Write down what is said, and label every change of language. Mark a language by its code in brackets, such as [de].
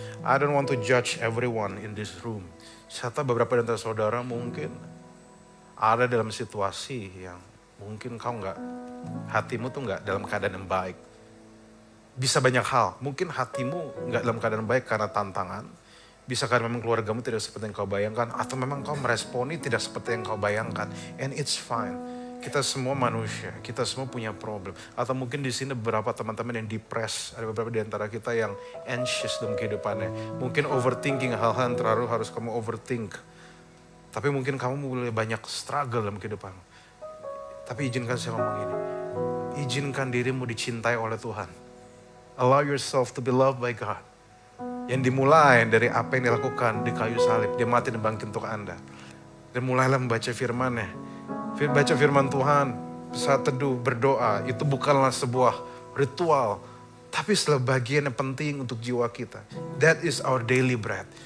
[en] I don't want to judge everyone in this room. [id] Saya tahu beberapa dari saudara mungkin ada dalam situasi yang mungkin kau hatimu tuh nggak dalam keadaan yang baik. Bisa banyak hal, mungkin hatimu nggak dalam keadaan baik karena tantangan. Bisa karena memang keluargamu tidak seperti yang kau bayangkan. Atau memang kau meresponi tidak seperti yang kau bayangkan. [en] And it's fine. [id] Kita semua manusia, kita semua punya problem. Atau mungkin di sini beberapa teman-teman yang depressed. Ada beberapa di antara kita yang anxious dalam kehidupannya. Mungkin overthinking hal-hal yang terlalu harus kamu overthink. Tapi mungkin kamu mulai banyak struggle dalam kehidupan. Tapi izinkan saya ngomong ini. Izinkan dirimu dicintai oleh Tuhan. [en] Allow yourself to be loved by God. [id] Yang dimulai dari apa yang dilakukan di kayu salib. Dia mati dan bangkit untuk Anda. Dan mulailah membaca firman-Nya. Baca firman Tuhan. Saat teduh, berdoa. Itu bukanlah sebuah ritual. Tapi setelah bagian yang penting untuk jiwa kita. [en] That is our daily bread.